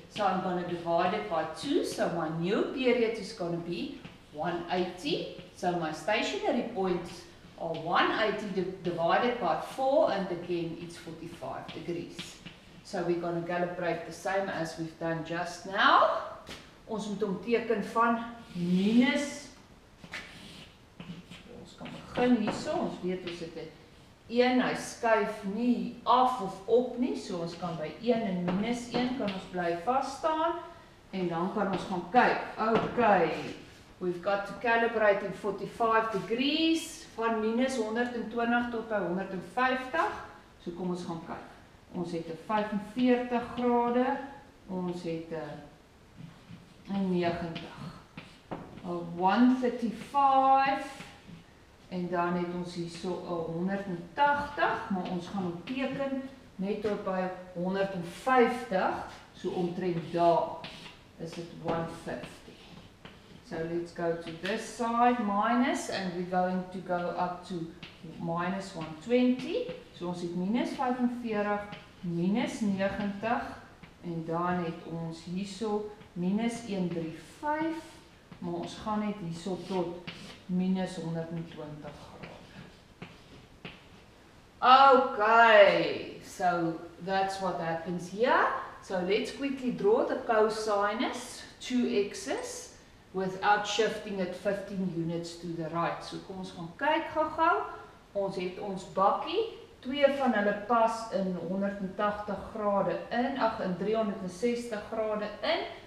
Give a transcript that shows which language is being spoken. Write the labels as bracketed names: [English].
[English] So I'm going to divide it by 2. So my new period is going to be 180. So my stationary points are 180 divided by 4, and again it's 45 degrees. So we're going to calibrate the same as we've done just now. [Afrikaans] Ons moet hom teken van minus. Ons kan begin hierso, ons weet ons het 1, hy skuif nie af of op nie, so ons kan by 1 en minus 1 kan ons bly vas staan, en dan kan ons gaan kyk. [English] Okay, we've got to calibrate in 45 degrees, [Afrikaans] van minus 120 tot by 150, so kom ons gaan kyk. Ons het 45 grade, ons het 90, 135, en dan het ons hierso 180, maar ons gaan hom teken net tot by 150, so omtrent daar is dit 150. [English] So let's go to this side, minus, and we're going to go up to minus 120. [Afrikaans] So ons het minus 45, minus 90, en dan het ons hierso minus 135, maar ons gaan net hierso tot minus 120 grade. [English] Okay, so that's what happens here. So let's quickly draw the cosinus, 2x's, without shifting it 15 units to the right. [Afrikaans] So kom ons gaan kyk gou-gou. Ons het ons bakkie, 2 van hulle pas in 180 grade in, in 360 grade in.